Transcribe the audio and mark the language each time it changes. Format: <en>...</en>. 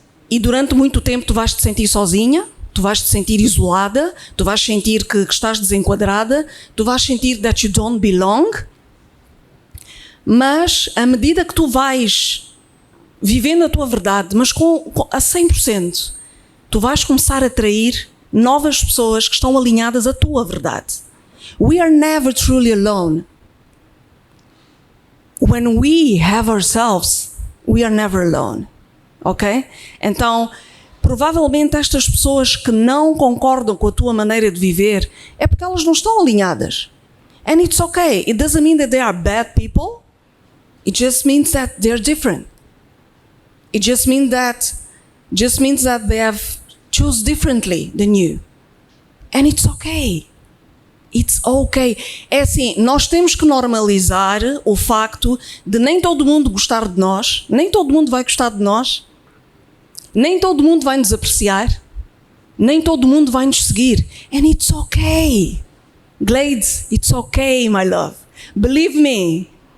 <pt>E durante muito tempo tu vais te sentir sozinha, tu vais te sentir isolada, tu vais sentir que estás desenquadrada, tu vais sentir</pt> <en>that you don't belong.</en> <pt>Mas à medida que tu vais vivendo a tua verdade, mas a 100%, tu vais começar a atrair novas pessoas que estão alinhadas à tua verdade.</pt> <en>We are never truly alone. When we have ourselves, we are never alone. Ok?</en> <pt>Então, provavelmente estas pessoas que não concordam com a tua maneira de viver é porque elas não estão alinhadas.</pt> <en>And it's okay. It doesn't mean that they are bad people. It just means that they're different. It just means that they have choose differently than you. And it's okay. It's okay.</en> <pt>É assim, nós temos que normalizar o facto de nem todo mundo gostar de nós, nem todo mundo vai gostar de nós, nem todo mundo vai nos apreciar, nem todo mundo vai nos seguir.</pt> <en>And it's okay. Glades, it's okay, my love. Believe me.</en>